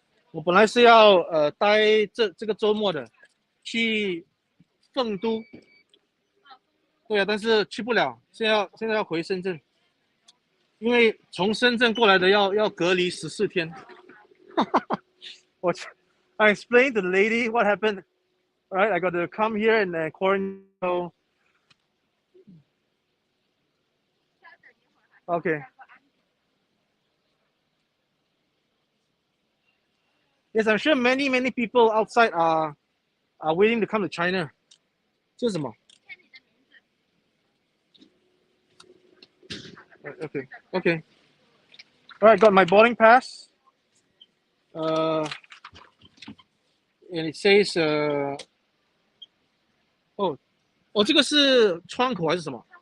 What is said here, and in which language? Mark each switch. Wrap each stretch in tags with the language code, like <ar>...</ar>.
<zh>我本来是要待这个周末的，去凤都。对啊，但是去不了，现在要回深圳，因为从深圳过来的要隔离14天。</zh> <en>I explained to the lady what happened. All right, I got to come here and quarantine. Okay. Yes, I'm sure many people outside are waiting to come to China.</en> <zh>这是什么？</zh> <en>Okay. All right, got my boarding pass. And it says</en> <zh>这个是窗口还是什么？</zh>